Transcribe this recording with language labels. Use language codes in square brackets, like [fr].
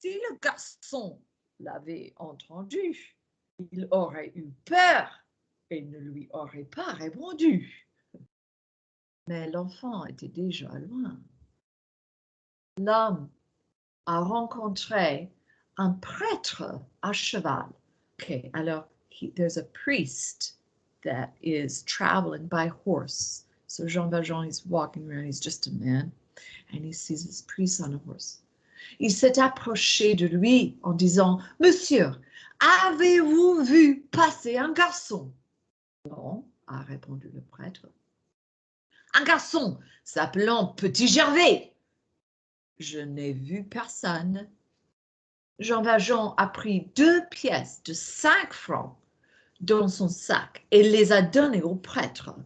[fr] Si le garçon l'avait entendu, il aurait eu peur et ne lui aurait pas répondu. Mais l'enfant était déjà loin. L'homme a rencontré un prêtre à cheval. [en] Okay, alors, there's a priest that is traveling by horse. So Jean Valjean is walking around, he's just a man, and he sees this priest on a horse. [fr] Il s'est approché de lui en disant « Monsieur, avez-vous vu passer un garçon ?» « Non, a répondu le prêtre. « Un garçon s'appelant Petit Gervais. » « Je n'ai vu personne. » Jean Valjean a pris 2 pièces de 5 francs dans son sac et les a données au prêtre.